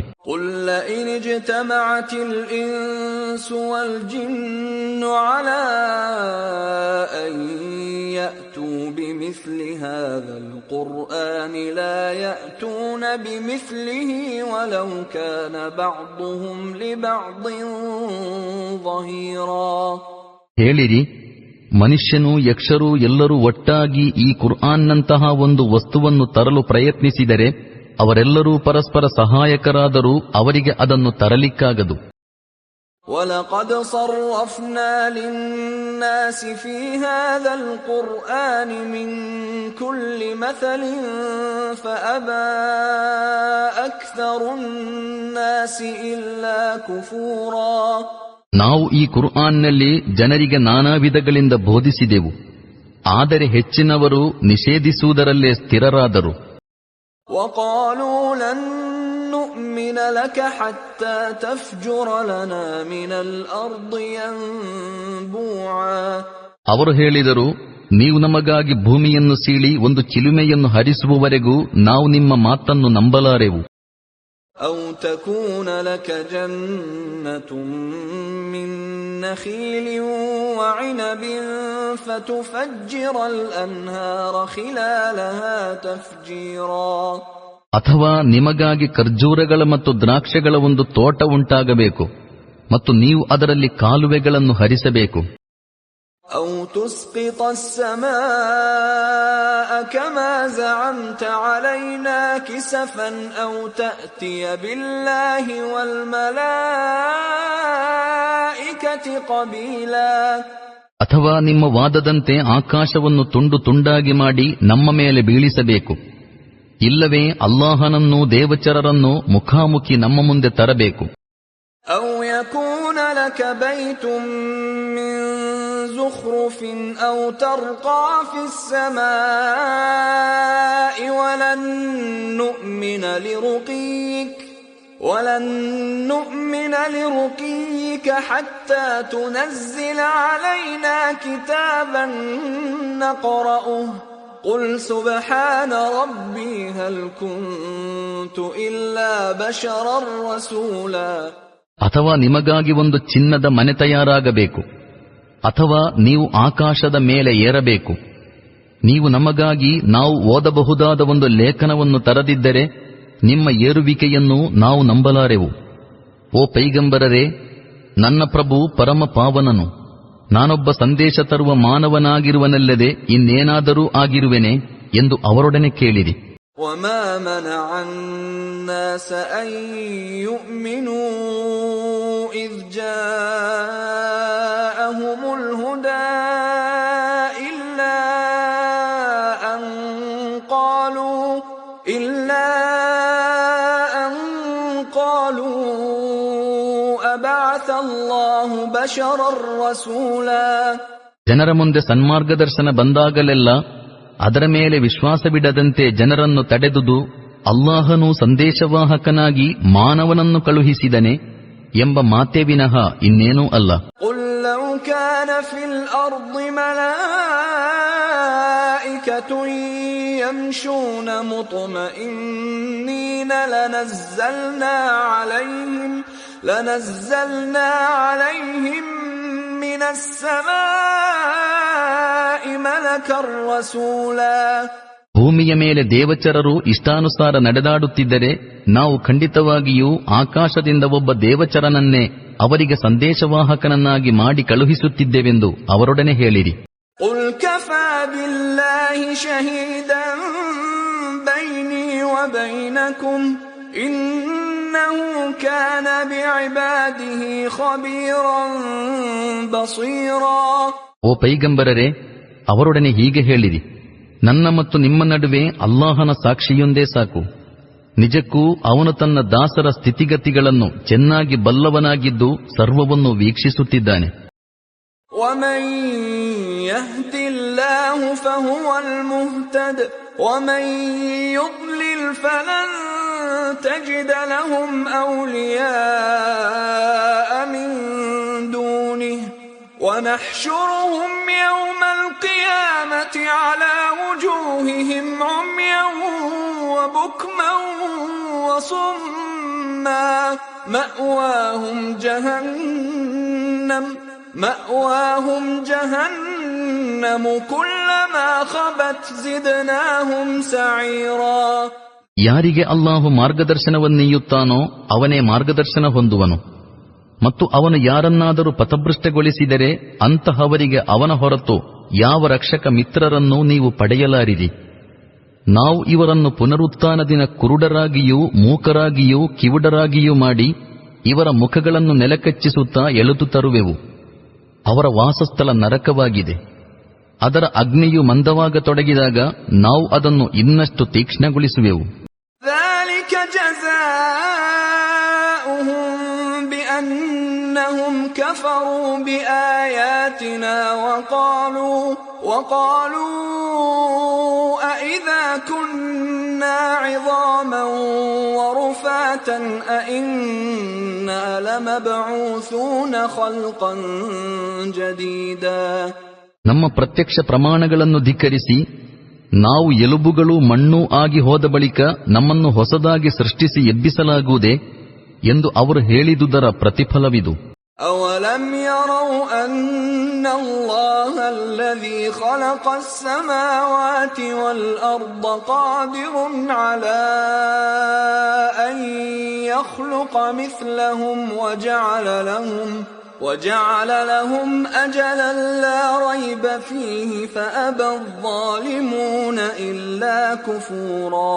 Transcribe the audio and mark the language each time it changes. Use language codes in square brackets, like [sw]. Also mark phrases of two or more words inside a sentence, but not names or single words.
[ar] قُلْ لَئِنِ اجْتَمَعَتِ الْإِنْسُ وَالْجِنُّ عَلَىٰ أَنْ يَأْتُوا بِمِثْلِ هَٰذَا الْقُرْآنِ لَا يَأْتُونَ بِمِثْلِهِ وَلَوْ كَانَ بَعْضُهُمْ لِبَعْضٍ ظَهِيرًا. [kn] ಹೇಳಿರಿ, ಮನುಷ್ಯನು ಯಕ್ಷರು ಎಲ್ಲರೂ ಒಟ್ಟಾಗಿ ಈ ಕುರ್ಆನ್ನಂತಹ ಒಂದು ವಸ್ತುವನ್ನು ತರಲು ಪ್ರಯತ್ನಿಸಿದರೆ ಅವರೆಲ್ಲರೂ ಪರಸ್ಪರ ಸಹಾಯಕರಾದರೂ ಅವರಿಗೆ ಅದನ್ನು ತರಲಿಕ್ಕಾಗದು. [ar] وَلَقَدْ صَرَّفْنَا لِلنَّاسِ فِي هَذَا الْقُرْآنِ مِنْ كُلِّ مَثَلٍ فَأَبَى أَكْثَرُ النَّاسِ إِلَّا كُفُورًا. [kn] ನಾವು ಈ ಕುರ್ಆನ್ನಲ್ಲಿ ಜನರಿಗೆ ನಾನಾ ವಿಧಗಳಿಂದ ಬೋಧಿಸಿದೆವು, ಆದರೆ ಹೆಚ್ಚಿನವರು ನಿಷೇಧಿಸುವುದರಲ್ಲೇ ಸ್ಥಿರರಾದರು. [ar] وَقَالُوا لَن نُّؤْمِنَ لَكَ حَتَّى تَفْجُرَ لَنَا مِنَ الْأَرْضِ يَنبُوعًا. [kn] ಅವರು ಹೇಳಿದರು, ನೀವು ನಮಗಾಗಿ ಭೂಮಿಯನ್ನು ಸೀಳಿ ಒಂದು ಚಿಲುಮೆಯನ್ನು ಹರಿಸುವವರೆಗೂ ನಾವು ನಿಮ್ಮ ಮಾತನ್ನು ನಂಬಲಾರೆವು. [ar] أَوْ تَكُونَ لَكَ جَنَّةٌ مِّن نَّخِيلٍ وَعِنَبٍ فَتُفَجِّرَ الْأَنْهَارَ خِلَالَهَا تَفْجِيرًا. [kn] ಅಥವಾ ನಿಮಗಾಗಿ ಖರ್ಜೂರಗಳ ಮತ್ತು ದ್ರಾಕ್ಷಗಳ ಒಂದು ತೋಟ ಉಂಟಾಗಬೇಕು ಮತ್ತು ನೀವು ಅದರಲ್ಲಿ ಕಾಲುವೆಗಳನ್ನು ಹರಿಸಬೇಕು. [ar] أَوْ تُسْقِطَ السَّمَاءَ كَمَا زَعَمْتَ عَلَيْنَا كِسَفًا أَوْ تَأْتِيَ بِاللَّهِ وَالْمَلَائِكَةِ قَبِيلًا. [kn] ಅಥವಾ ನಿಮ್ಮ ವಾದದಂತೆ ಆಕಾಶವನ್ನು ತುಂಡು ತುಂಡಾಗಿ ಮಾಡಿ ನಮ್ಮ ಮೇಲೆ ಬೀಳಿಸಬೇಕು, ಇಲ್ಲವೇ ಅಲ್ಲಾಹನನ್ನೂ ದೇವಚರರನ್ನೂ ಮುಖಾಮುಖಿ ನಮ್ಮ ಮುಂದೆ ತರಬೇಕು. [ar] أَوْ يَكُونَ لَكَ بَيْتٌ مِّن زُخْرُفٍ أَوْ تَرْقَىٰ فِي السَّمَاءِ وَلَن نُّؤْمِنَ لِرُقِيِّكَ حَتَّىٰ تُنَزِّلَ عَلَيْنَا كِتَابًا نَّقْرَؤُهُ قُلْ سُبْحَانَ رَبِّي هَلْ كُنتُ إِلَّا بَشَرًا رَّسُولًا. [kn] ಅಥವಾ ನಿಮಗಾಗಿ ಒಂದು ಚಿನ್ನದ ಮನೆ ತಯಾರಾಗಬೇಕು, ಅಥವಾ ನೀವು ಆಕಾಶದ ಮೇಲೆ ಏರಬೇಕು. ನೀವು ನಮಗಾಗಿ ನಾವು ಓದಬಹುದಾದ ಒಂದು ಲೇಖನವನ್ನು ತರದಿದ್ದರೆ ನಿಮ್ಮ ಏರುವಿಕೆಯನ್ನು ನಾವು ನಂಬಲಾರೆವು. ಓ ಪೈಗಂಬರರೇ, ನನ್ನ ಪ್ರಭು ಪರಮ ಪಾವನನು, ನಾನೊಬ್ಬ ಸಂದೇಶ ತರುವ ಮಾನವನಾಗಿರುವನಲ್ಲದೆ ಇನ್ನೇನಾದರೂ ಆಗಿರುವೆನೆ ಎಂದು ಅವರೊಡನೆ ಕೇಳಿರಿ. [ar] وَمَا مَنَعَ النَّاسَ أَن يُؤْمِنُوا إِذْ جَاءَهُمُ الْهُدَىٰ إِلَّا أَن قَالُوا أَبَعَثَ اللَّهُ بَشَرًا رَّسُولًا. [kn] ಜನರ ಮುಂದೆ ಸನ್ಮಾರ್ಗದರ್ಶನ ಬಂದಾಗಲೆಲ್ಲ ಅದರ ಮೇಲೆ ವಿಶ್ವಾಸವಿಡದಂತೆ ಜನರನ್ನು ತಡೆದುದು ಅಲ್ಲಾಹನು ಸಂದೇಶವಾಹಕನಾಗಿ ಮಾನವನನ್ನು ಕಳುಹಿಸಿದನೆ ಎಂಬ ಮಾತೇ ವಿನಃ ಇನ್ನೇನೂ ಅಲ್ಲ. [ar] قُل لَّوْ كَانَ فِي الْأَرْضِ مَلَائِكَةٌ يَمْشُونَ مُطْمَئِنِّينَ لَنَزَّلْنَا عَلَيْهِم مِّنَ السَّمَاءِ مَلَكًا رَّسُولًا. [kn] ಭೂಮಿಯ ಮೇಲೆ ದೇವಚರರು ಇಷ್ಟಾನುಸಾರ ನಡೆದಾಡುತ್ತಿದ್ದರೆ ನಾವು ಖಂಡಿತವಾಗಿಯೂ ಆಕಾಶದಿಂದ ಒಬ್ಬ ದೇವಚರನನ್ನೇ ಅವರಿಗೆ ಸಂದೇಶವಾಹಕನನ್ನಾಗಿ ಮಾಡಿ ಕಳುಹಿಸುತ್ತಿದ್ದೆವೆಂದು ಅವರೊಡನೆ ಹೇಳಿರಿ. [ar] قُلْ كَفَى بِاللَّهِ شَهِيدًا بَيْنِي وَبَيْنَكُمْ إِنَّهُ كَانَ بِعِبَادِهِ خَبِيرًا بَصِيرًا. [kn] ಓ ಪೈಗಂಬರರೇ, ಅವರೊಡನೆ ಹೀಗೆ ಹೇಳಿರಿ, ನನ್ನ ಮತ್ತು ನಿಮ್ಮ ನಡುವೆ ಅಲ್ಲಾಹನ ಸಾಕ್ಷಿಯೊಂದೇ ಸಾಕು. ನಿಜಕ್ಕೂ ಅವನು ತನ್ನ ದಾಸರ ಸ್ಥಿತಿಗತಿಗಳನ್ನು ಚೆನ್ನಾಗಿ ಬಲ್ಲವನಾಗಿದ್ದು ಸರ್ವವನ್ನು ವೀಕ್ಷಿಸುತ್ತಿದ್ದಾನೆ. [ar] وَمَن يَهْدِ اللَّهُ فَهُوَ الْمُهْتَدِ وَمَن يُضْلِلْ فَلَن تَجِدَ لَهُمْ أَوْلِيَاءَ مِن دُونِهِ وَنَحْشُرُهُمْ يَوْمَ الْقِيَامَةِ عَلَى وُجُوهِهِمْ عُمْيًا وَبُكْمًا وَصُمًّا مَأْوَاهُمْ جَهَنَّمُ كُلَّمَا خَبَتْ زِدْنَاهُمْ سَعِيرًا. [kn] ಯಾರಿಗೆ ಅಲ್ಲಾಹು ಮಾರ್ಗದರ್ಶನವನ್ನೀಯುತ್ತಾನೋ ಅವನೇ ಮಾರ್ಗದರ್ಶನ ಹೊಂದುವನು, ಮತ್ತು ಅವನು ಯಾರನ್ನಾದರೂ ಪಥಭ್ರಷ್ಟಗೊಳಿಸಿದರೆ ಅಂತಹವರಿಗೆ ಅವನ ಹೊರತು ಯಾವ ರಕ್ಷಕ ಮಿತ್ರರನ್ನೂ ನೀವು ಪಡೆಯಲಾರಿರಿ. ನಾವು ಇವರನ್ನು ಪುನರುತ್ಥಾನ ದಿನ ಕುರುಡರಾಗಿಯೂ ಮೂಕರಾಗಿಯೂ ಕಿವುಡರಾಗಿಯೂ ಮಾಡಿ ಇವರ ಮುಖಗಳನ್ನು ನೆಲಕಚ್ಚಿಸುತ್ತಾ ಎಳೆದು ತರುವೆವು. ಅವರ ವಾಸಸ್ಥಳ ನರಕವಾಗಿದೆ. ಅದರ ಅಗ್ನಿಯು ಮಂದವಾಗತೊಡಗಿದಾಗ ನಾವು ಅದನ್ನು ಇನ್ನಷ್ಟು ತೀಕ್ಷ್ಣಗೊಳಿಸುವೆವು. [ar] ذَلِكَ جَزَاؤُهُم بِأَنَّهُمْ كَفَرُوا بِآيَاتِنَا وَقَالُوا أَإِذَا كُنَّا عِظَامًا وَرُفَاتًا أَإِنَّا لَمَبْعُوثُونَ خَلْقًا جَدِيدًا. [kn] ನಮ್ಮ ಪ್ರತ್ಯಕ್ಷ ಪ್ರಮಾಣಗಳನ್ನು ಧಿಕ್ಕರಿಸಿ ನಾವು ಎಲುಬುಗಳು ಮಣ್ಣೂ ಆಗಿ ಹೋದ ಬಳಿಕ ನಮ್ಮನ್ನು ಹೊಸದಾಗಿ ಸೃಷ್ಟಿಸಿ ಎಬ್ಬಿಸಲಾಗುವುದೇ ಎಂದು ಅವರು ಹೇಳಿದುದರ ಪ್ರತಿಫಲವಿದು. [ar] أَوَلَمْ يَرَوْا أَنَّ اللَّهَ الَّذِي خَلَقَ السَّمَاوَاتِ وَالْأَرْضَ قَادِرٌ عَلَى أَن يَخْلُقَ مِثْلَهُمْ وَجَعَلَ لَهُمْ أَجَلًا لَّا رَيْبَ فِيهِ فَأَبَى الظَّالِمُونَ إِلَّا كُفُورًا.